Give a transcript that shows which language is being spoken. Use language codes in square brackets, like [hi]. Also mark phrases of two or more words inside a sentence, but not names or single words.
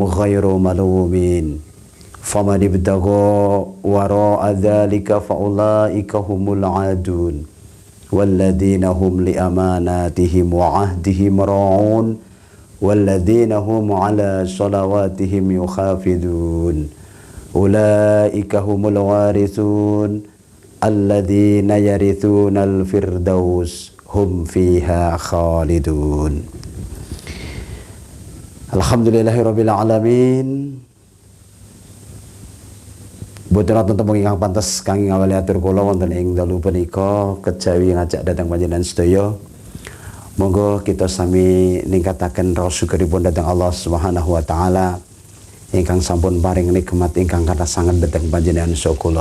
[ar] غير ملومين فمن ابتغى وراء ذلك فأولئك هم العادون والذين هم لأماناتهم وعهدهم راعون والذين هم على صلواتهم يحافظون أولئك هم الوارثون الذين يرثون الفردوس هم فيها خالدون. الحمد لله رب العالمين. [jv] Boten wonten tembung ingkang pantes kangge ngawali atur kula wonten ing dalu punika kejawi ngajak datang panjenengan sedaya. Monggo kita sami ningkataken rasa syukuripun dhateng Allah [ar] سبحانه وتعالى [jv] ingkang sampun paring nikmat ingkang kathah sanget dhateng panjenengan saha kula.